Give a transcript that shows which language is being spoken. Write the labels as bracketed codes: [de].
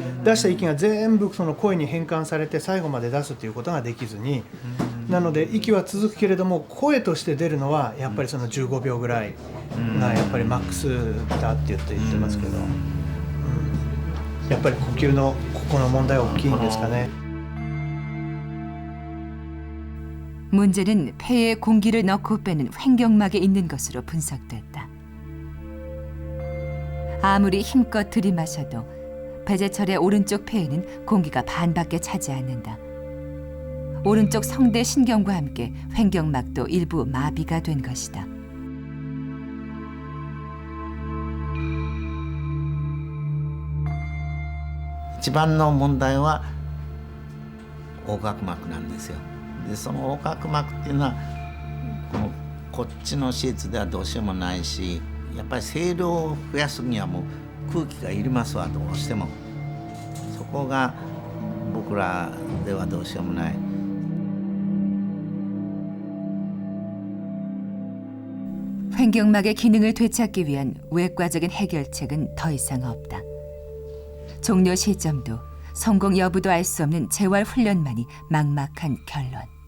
[ja] 出した息が全部その声に変換されて最後まで出すということができずに、なので息は続くけれども声として出るのはやっぱりその15秒ぐらいがやっぱりマックスだって言ってますけど、やっぱり呼吸のここの問題は大きいんですかね。 [ko] 문제는 폐에 공기를 넣고 빼는 횡격막에 있는 것으로 분석됐다. 아무리 힘껏 들이마셔도 배재철의 오른쪽 폐에는 공기가 반밖에 차지 않는다. 오른쪽 성대 신경과 함께 횡격막도 일부 마비가 된 것이다. [ja] 이番の問題は横隔膜なんですよ。でその横隔膜っていうのはこっちの手術ではどうしようもないし、やっぱり声量を増やすにはもう空気がいりますわ、どうしても。そこが僕らではどうしようもない。 [ko] 횡격막의 기능을 되찾기 위한 외과적인 해결책은 더 이상 없다. 종료 시점도 성공 여부도 알 수 없는 재활 훈련만이 막막한 결론.